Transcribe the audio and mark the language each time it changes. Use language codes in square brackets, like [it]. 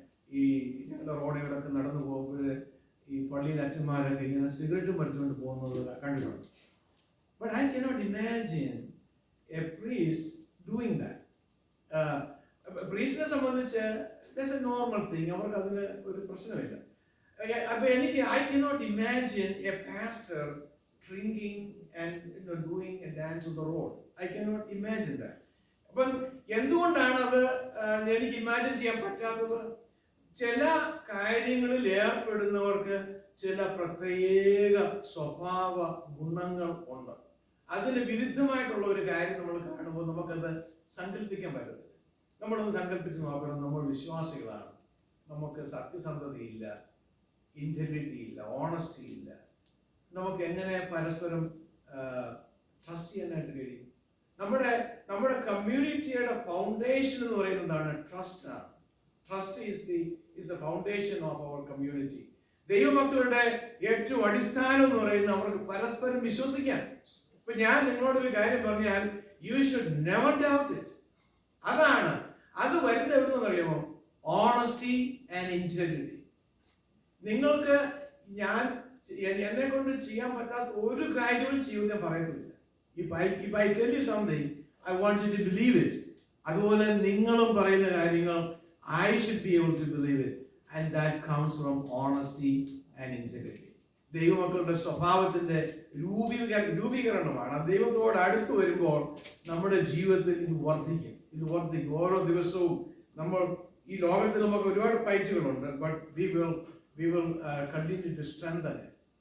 [ml] ഈ ഞങ്ങളുടെ റോഡുകളൊക്കെ നടന്നു പോകുമ്പോൾ ഈ പള്ളിയിൽ അച്ഛന്മാരൊക്കെ ഇങ്ങനെ സിഗരറ്റും വലിച്ചുകൊണ്ട് പോകുന്നത് കണ്ടിട്ടുണ്ട്. [en] But I cannot imagine a priest doing that. [ml] പ്രീസ്റ്റിനെ സംബന്ധിച്ച് [en] that's a normal thing, [ml] അവർക്ക് അതിന് ഒരു പ്രശ്നമില്ല. അപ്പൊ എനിക്ക് [en] I cannot imagine a pastor drinking and doing a dance on the road. I cannot imagine that. [ml] അപ്പം എന്തുകൊണ്ടാണ് അത് എനിക്ക് ഇമാജിൻ ചെയ്യാൻ പറ്റാത്തത്? ചില കാര്യങ്ങളിൽ ഏർപ്പെടുന്നവർക്ക് ചില പ്രത്യേക സ്വഭാവ ഗുണങ്ങൾ ഉണ്ട്. അതിന് വിരുദ്ധമായിട്ടുള്ള ഒരു കാര്യം നമ്മൾ കാണുമ്പോൾ നമുക്കത് സങ്കല്പിക്കാൻ പറ്റത്തില്ല. നമ്മളൊന്ന് സങ്കല്പിച്ച് നോക്കണം, നമ്മൾ വിശ്വാസികളാണ്, നമുക്ക് സത്യസന്ധതയില്ല, ഇന്റഗ്രിറ്റി ഇല്ല, ഓണസ്റ്റി ഇല്ല, നമുക്ക് എങ്ങനെ പരസ്പരം ട്രസ്റ്റ് ചെയ്യാനായിട്ട് കഴിയും? നമ്മുടെ കമ്മ്യൂണിറ്റിയുടെ ഫൗണ്ടേഷൻ എന്ന് പറയുന്നതാണ് ട്രസ്റ്റ് ആണ്. [en] Trust is the foundation of our community. [ml] ദൈവമക്കളുടെ ഏറ്റവും അടിസ്ഥാനം എന്ന് പറയുന്നത് അവർക്ക് പരസ്പരം വിശ്വസിക്കാൻ. ഇപ്പൊ ഞാൻ നിങ്ങളോടൊരു കാര്യം പറഞ്ഞാൽ [en] You should never doubt it. [ml] അതാണ് അത് വരുന്നത് എവിടുന്ന് അറിയാമോ? [en] Honesty and integrity. [ml] നിങ്ങൾക്ക് എന്നെ കൊണ്ട് ചെയ്യാൻ പറ്റാത്ത ഒരു കാര്യവും ചെയ്യുമെന്ന് ഞാൻ പറയുന്നില്ല. [en] If I tell you something, I want you to believe it. [ml] അതുപോലെ നിങ്ങളും പറയുന്ന കാര്യങ്ങൾ [en] I should be able to believe it, and that comes from honesty and integrity. [ml] ദൈവമക്കളുടെ സ്വഭാവത്തിന്റെ രൂപീകരണമാണ്. ദൈവത്തോട് അടുത്ത് വരുമ്പോൾ നമ്മുടെ ജീവിതത്തിൽ ഇത് വർദ്ധിക്കും. ഓരോ ദിവസവും നമ്മൾ ഈ ലോകത്തിൽ നമുക്ക് ഒരുപാട് ഫൈറ്റുകളുണ്ട്, [en] But we will continue to strengthen it.